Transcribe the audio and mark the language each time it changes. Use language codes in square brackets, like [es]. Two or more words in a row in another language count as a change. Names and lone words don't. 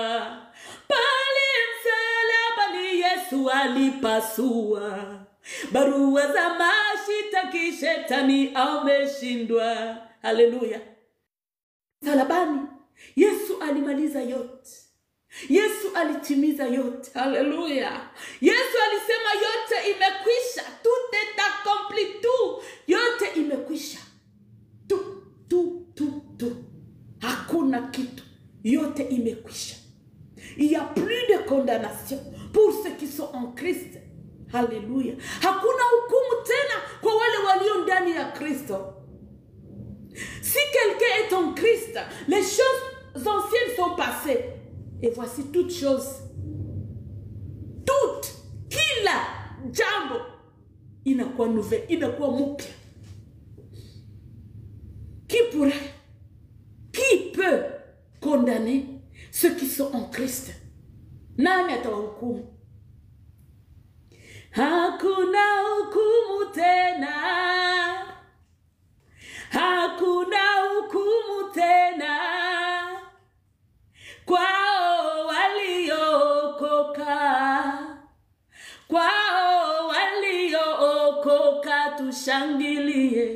[sw] Pale msalabani Yesu alipasua barua za mashitaki, shetani ameshindwa. Haleluya. Msalabani Yesu alimaliza yote, Yesu alitimiza yote. Haleluya. Yesu alisema yote imekwisha, [fr] tout est accompli, tout, [sw] yote imekwisha. Tu. Hakuna kitu, yote imekwisha. [fr] Il y a plus de condamnation pour ceux qui sont en Christ. [sw] Haleluya. Hakuna hukumu tena kwa wale walio ndani ya Kristo. [fr] Si quelqu'un est en Christ, les choses anciennes sont passées et voici toutes choses, toutes, [sw] kila jambo inakuwa nouvelle, inakuwa mpya. [fr] Qui peut condamner ceux qui sont en Christ? [sw] Nani atawahukumu? Hakuna hukumu tena, hakuna hukumu tena kwao waliookoka, kwao waliookoka tushangilie.